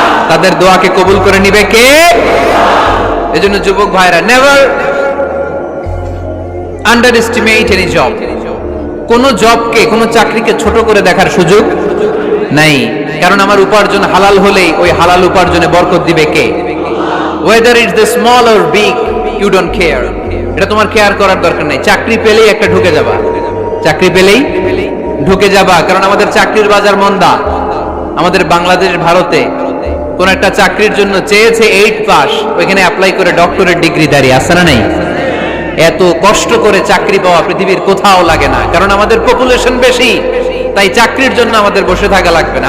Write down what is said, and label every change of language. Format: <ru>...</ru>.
<bn>তাদের দোয়াকে কবুল করে নিবে কে? এজন্য যুবক ভাইরা,</bn> <en>Never underestimate any job.</en> <bn>কোন জবকে, কোন চাকরিকে ছোট করে দেখার সুযোগ নাই। কারণ আমার উপার্জন হালাল হলেই ওই হালাল উপার্জনে বরকত দিবে কে?</bn> <en>whether it's the small or big, you don't care.</en> <bn>এটা তোমার কেয়ার করার দরকার নাই। চাকরি পেলেই একটা ঢুকে যাবা, চাকরি পেলেই ঢুকে যাবা। কারণ আমাদের চাকরির বাজার মন্দা। আমাদের বাংলাদেশ, ভারতে কোন একটা চাকরির জন্য চেয়েছে 8 পাস, ওইখানে অ্যাপ্লাই করে ডক্টরেট ডিগ্রি দাঁড়িয়ে আছে না নাই? এত কষ্ট করে চাকরি পাওয়া পৃথিবীর কোথাও লাগে না। কারণ আমাদের পপুলেশন বেশি, তাই চাকরির জন্য আমাদের বসে থাকা লাগবে না।</bn>